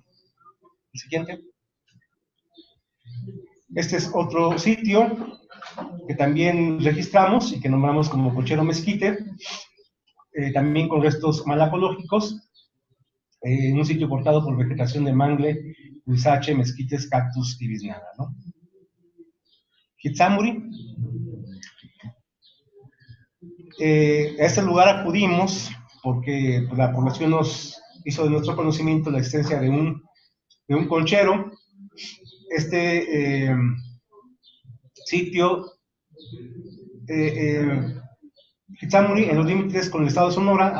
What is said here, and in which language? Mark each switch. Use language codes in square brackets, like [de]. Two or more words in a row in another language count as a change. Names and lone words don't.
[es] El siguiente. Este es otro sitio que también registramos y que nombramos como Conchero Mezquite, también con restos malacológicos, un sitio cortado por vegetación de mangle, huizache, mezquites, cactus y biznaga, ¿no? Kitsamuri. A este lugar acudimos porque la población nos hizo de nuestro conocimiento la existencia de un conchero. Este sitio, Kitsamuri, en los límites con el estado de Sonora.